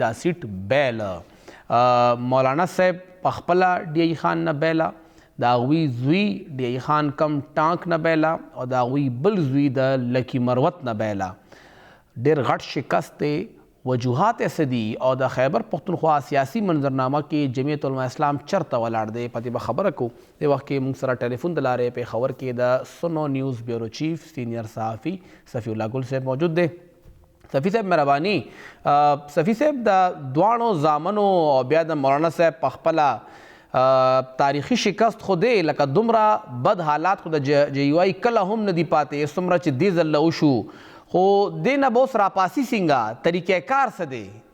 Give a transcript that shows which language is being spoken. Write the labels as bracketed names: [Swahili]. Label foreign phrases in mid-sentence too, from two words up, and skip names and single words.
[Pashto] دا سیټ بیله مولانا صاحب په خپله ډي آئی خان نه بیله د هغوی زوی ډي آئی خان کم ټانک نه بیله او د هغوی بل زوی د لکی مروت نه بیله ډېر غټ شکست دی وجوهات څه دي او د خیبر پښتونخوا سیاسي منظرنامه کې جمعیت علماء اسلام چرته ولاړ دی په دې به خبره کوو د وخت کې موږ سره ټلیفون د لارې پېښور کې د سنو نیوز [English] bureau chief [Pashto] سینئر صحافي صفی الله ګل صاحب موجود دی صفی صاحب مهرباني صفی صاحب د دواړو زامنو او بیا د مولانا صاحب په خپله تاریخي شکست خو دی لکه دومره بد حالات خو د جے یو آئی کله هم نه دي پاتې څومره چې دې ځله وشو خو دې نه به اوس راپاسي څنګه طریقې کار څه دی